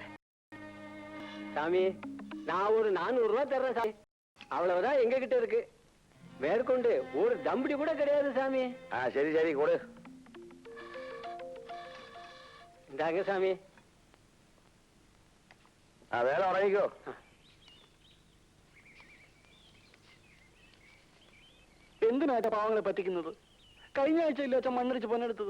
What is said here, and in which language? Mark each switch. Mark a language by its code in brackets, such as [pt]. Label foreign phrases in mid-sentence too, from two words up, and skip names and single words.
[ta] சாமி, நான் ஒரு 400 ரூபாய் தர்றேன் சாமி. அவ்வளவுதான் எங்க கிட்ட இருக்கு. மேற்கொண்டு ஒரு தம்படி கூட கிடையாது சாமி. சரி சரி கொடு. இந்தாங்க சாமி. வேலை உடனேக்கோ. [ml] എന്തിനായിട്ട് പാവങ്ങളെ പറ്റിക്കുന്നത്? കഴിഞ്ഞ ആഴ്ച ഇല്ല അച്ഛൻ മണ്ണടിച്ച് പൊന്നെടുത്തത്.